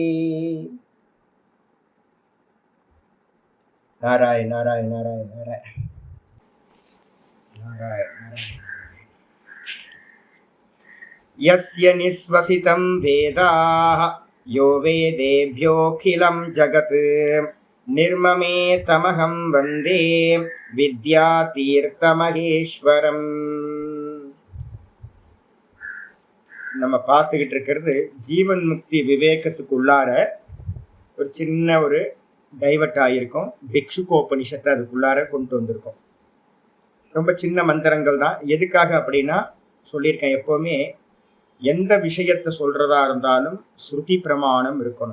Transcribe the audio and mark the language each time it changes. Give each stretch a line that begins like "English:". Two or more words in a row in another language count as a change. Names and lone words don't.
Sanskrit: नारायण नारायण नारायण नारायण नारायण। यस्य निःश्वसितं वेदाः यो वेदेभ्योऽखिलं जगत् निर्ममेतमहं वन्दे विद्यातीर्थमहेश्वरम्।
Tamil: நம்ம பார்த்துக்கிட்டு இருக்கிறது ஜீவன் முக்தி விவேகத்துக்குள்ளார ஒரு சின்ன ஒரு டைவர்ட் ஆகியிருக்கும். பிக்ஷுகோபனிஷத்தை அதுக்குள்ளார கொண்டு வந்திருக்கோம். ரொம்ப சின்ன மந்திரங்கள் தான். எதுக்காக அப்படின்னா சொல்லியிருக்கேன், எப்போவுமே எந்த விஷயத்தை சொல்கிறதா இருந்தாலும் ஸ்ருதி பிரமாணம் இருக்கணும்.